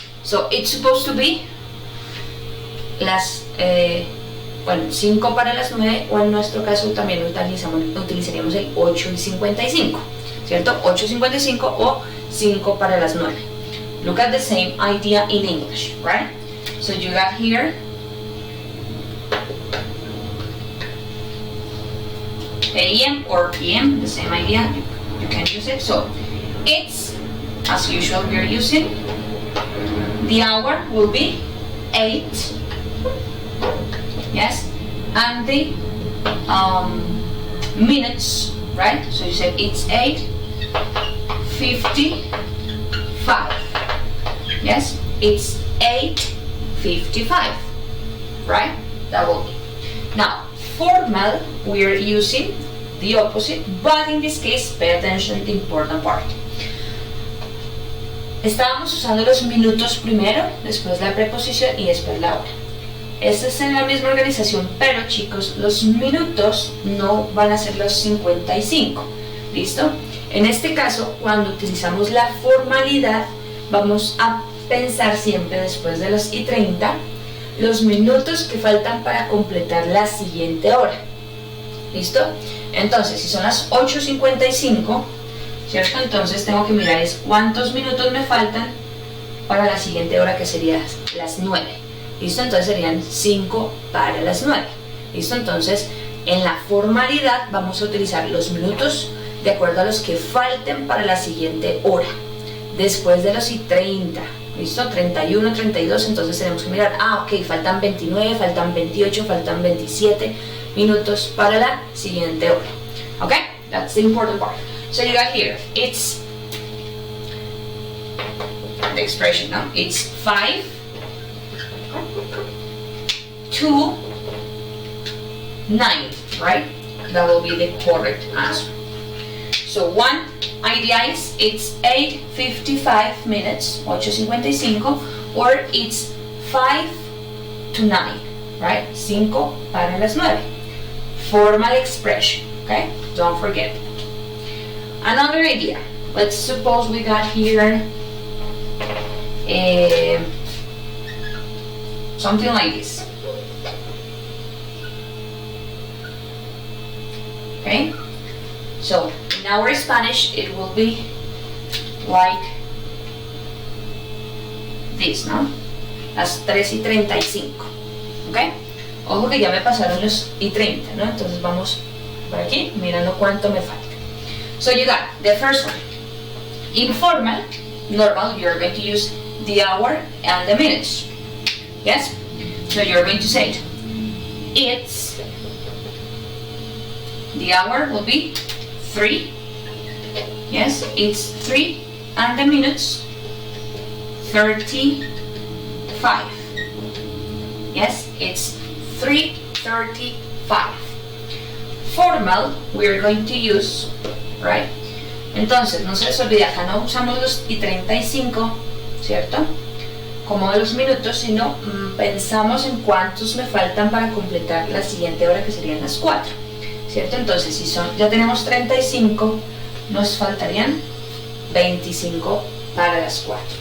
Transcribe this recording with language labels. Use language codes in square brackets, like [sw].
[en] So it's supposed to be [es] las bueno, 5 para las 9, o en nuestro caso también utilizaríamos el 8:55, ¿cierto? 8:55 o 5 para las 9. [en] Look at the same idea in English, right? So you got here AM or PM, the same idea, you can use it. So it's, as usual, we are using, the hour will be 8. Yes, and the minutes, right? So you said it's 8:55. Yes, it's 8:55, right? That will be. Now, formal, we are using the opposite, but in this case, pay attention to the important part. [es] Estábamos usando los minutos primero, después la preposición y después la hora. Esta es en la misma organización, pero chicos, los minutos no van a ser los 55. ¿Listo? En este caso, cuando utilizamos la formalidad, vamos a pensar siempre después de los y 30, los minutos que faltan para completar la siguiente hora. ¿Listo? Entonces, si son las 8:55, ¿cierto? Entonces tengo que mirar es cuántos minutos me faltan para la siguiente hora, que sería las 9. ¿Listo? Entonces serían 5 para las 9. ¿Listo? Entonces, en la formalidad vamos a utilizar los minutos de acuerdo a los que falten para la siguiente hora. Después de los y 30. ¿Listo? 31, 32, entonces tenemos que mirar, ok, faltan 29, faltan 28, faltan 27 minutos para la siguiente hora. [en] Ok? That's the important part. So you got here, it's the expression, no? It's 5 to 9, right? That will be the correct answer. So one idea is it's 8:55 minutes, 8:55, or it's 5 to 9, right? [es] 5 para las 9. [en] Formal expression, okay? Don't forget. Another idea. Let's suppose we got here something like this. Okay? So, in our Spanish, it will be like this, no? [es] las 3:35. ¿Ok? Ojo que ya me pasaron los y 30, ¿no? Entonces vamos por aquí mirando cuánto me falta. [en] So you got the first one. Informal, normal, you're going to use the hour and the minutes. Yes? So you're going to say it. It's, the hour will be 3. Yes, it's 3 and the minutes 35. Yes, it's 3:35. Formal, we're going to use, right? [es] Entonces, no se les olvide, acá no usamos los y 35, ¿cierto? Como de los minutos, sino pensamos en cuántos me faltan para completar la siguiente hora, que serían las 4, ¿cierto? Entonces, si son, ya tenemos 35, nos faltarían 25 para las 4.